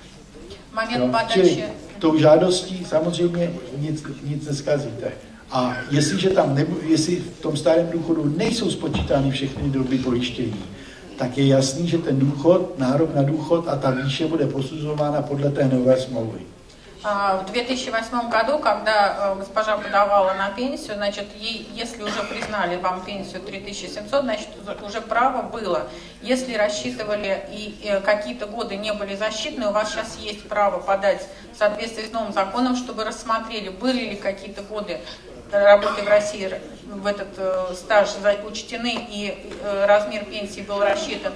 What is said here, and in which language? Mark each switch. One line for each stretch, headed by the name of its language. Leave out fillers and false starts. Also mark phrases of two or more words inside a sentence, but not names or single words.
Czech: Čili tou žádostí samozřejmě nic neskazíte. A jestli v tom starém důchodu nejsou spočítány všechny doby pojištění, tak je jasný, že ten důchod, nárok na důchod a ta výše bude posuzována podle té nové smlouvy.
Russian: В 2008 году, когда госпожа подавала на пенсию, значит, ей, если уже признали вам пенсию 3700, значит, уже право было. Если рассчитывали и какие-то годы не были засчитаны, у вас сейчас есть право подать в соответствии с новым законом, чтобы рассмотрели, были ли какие-то годы работы в России в этот стаж учтены и размер пенсии был рассчитан.